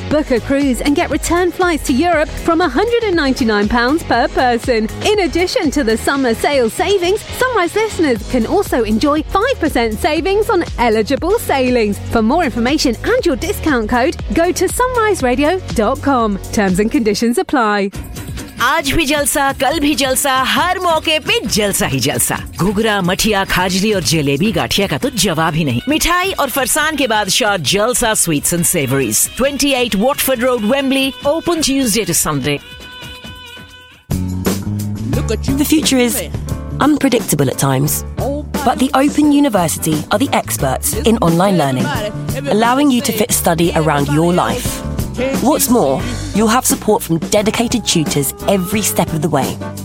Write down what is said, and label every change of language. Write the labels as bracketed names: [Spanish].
[English] Book a cruise and get return flights to Europe from £199 per person. In addition to the summer sale savings, Sunrise listeners can also enjoy 5% savings on eligible sailings. For more information and your discount code, go to sunriseradio.com. Terms and conditions apply. [Hindi] आज भी जलसा, कल भी जलसा, हर मौके पे जलसा ही जलसा। घुघरा, मठिया, खाजली और जलेबी गाठिया का तो जवाब ही नहीं। मिठाई और फरसान के बाद [English] शॉट Jalsa sweets and savouries, 28 Watford Road, Wembley, open Tuesday to Sunday. The future is unpredictable at times, but the Open University are the experts in online learning, allowing you to fit study around your life. What's more, you'll have support from dedicated tutors every step of the way.